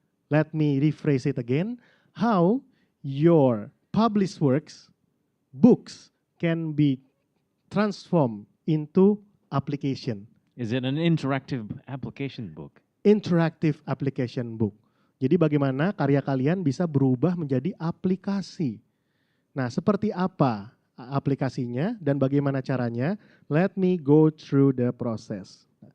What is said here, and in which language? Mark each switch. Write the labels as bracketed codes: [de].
[en] Let me rephrase it again. How your published works, books, can be transformed into application. Is it an interactive application book? Interactive application book. [id] Jadi bagaimana karya kalian bisa berubah menjadi aplikasi. Nah, seperti apa aplikasinya dan bagaimana caranya? [en] Let me go through the process.